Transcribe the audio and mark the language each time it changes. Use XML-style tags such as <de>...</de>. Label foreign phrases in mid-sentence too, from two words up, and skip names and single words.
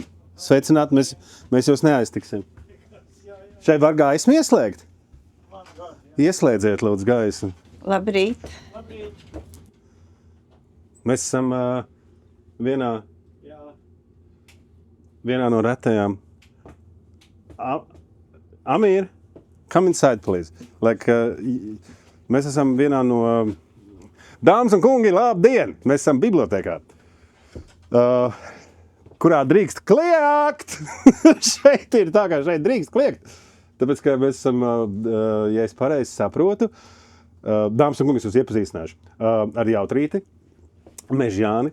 <lv>Sveicināti, mēs jūs neaiztiksim. Šeit var gaismu ieslēgt? Ieslēdziet, lūdzu, gaismu. Labrīt. Mēs esam vienā no retajām.</lv> <en>Amīr, come inside, please.</en> <lv>Mēs esam vienā no... Dāmas un kungi, labdien! Mēs esam bibliotēkā, kurā drīkst kliegt. Šeit ir tā, kā šeit drīkst kliegt. Tāpēc, ka mēs esam, ja es pareizi saprotu, dāmas un kungi, es jūs iepazīstināšu ar Jautrīti Mežjāni.</lv>